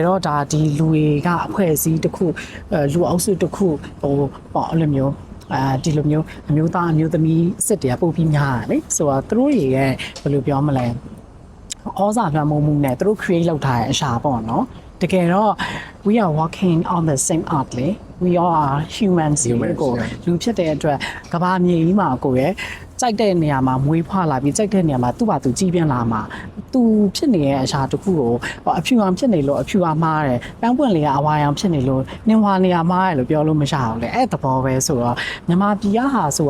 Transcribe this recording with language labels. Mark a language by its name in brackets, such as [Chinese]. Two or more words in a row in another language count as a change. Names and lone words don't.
[Burmese] တော့ဒါဒီလူတွေကအဖွဲ့အစည်းတစ်ခုလူအုပ်စုတစ်ခုဟိုပေါ့အဲ့လိုမျိုးဒီလိုမျိုးအမျိုးသားအမျိုးသမီးစစ်တွေကပို့ပြီးများတယ်လေဆိုတော့သူတို့ရဲ့ဘယ်လိုပြောမလဲဩဇာလွှမ်းမိုးမှုနဲ့သူတို့ create လုပ်ထားတဲ့အရာပေါ့နော်တကယ်တော့ [English] we are walking on the same earth [Burmese] လေ [English] we are humans [Burmese] ကိုလူဖြစ်တဲ့အတွက်ကဘာမြေကြီးမှာကို ရဲ့ကြိုက်တဲ့နေရာမှာမွေးဖွားလာပြီးကြိုက်တဲ့နေရာမှာသူ့ဘာသူကြီးပြင်းလာမှာသူဖြစ်နေတဲ့အရာတစ်ခုကိုအဖြူအောင်ဖြစ်နေလို့အဖြူအောင်မှားတယ်ပန်းပွင့်လေးကအဝါရောင်ဖြစ်နေလို့နှင်းဝါနေရာမှားတယ်လို့ပြောလို့မရအောင်လေအဲ့သဘောပဲဆိုတော့မြန်မာပြည်ကဟာဆိုတာ